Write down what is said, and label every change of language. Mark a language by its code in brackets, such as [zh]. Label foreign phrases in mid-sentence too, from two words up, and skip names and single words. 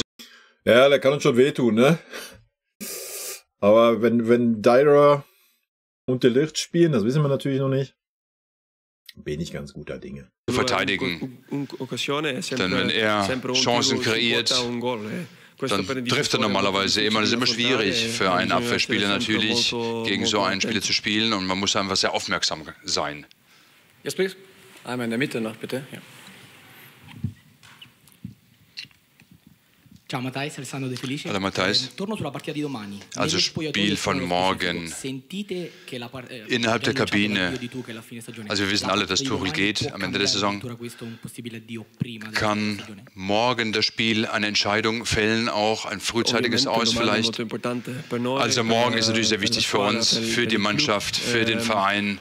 [de] Ja, der kann uns schon wehtun, ne? Aber wenn Dyer und De Ligt spielen, das wissen wir natürlich noch nicht, bin ich ganz guter Dinge. Verteidigen. Denn wenn er Chancen kreiert, dann trifft er normalerweise immer. Das ist immer schwierig für einen Abwehrspieler natürlich, gegen so einen Spieler zu spielen. Und man muss einfach sehr aufmerksam sein. [en] Yes, please. [de] Einmal in der Mitte noch, bitte. Ja. [it] Ciao Matthijs, Alessandro De Felice. [de] Hallo Matthijs. [it] Torno sulla partita di domani. [de] Also Spiel von morgen. Innerhalb der Kabine. Also wir wissen alle, dass Tuchel geht am Ende der Saison. Kann morgen das Spiel eine Entscheidung fällen, auch ein frühzeitiges Aus vielleicht? Also morgen ist natürlich sehr wichtig für uns, für die Mannschaft, für den Verein.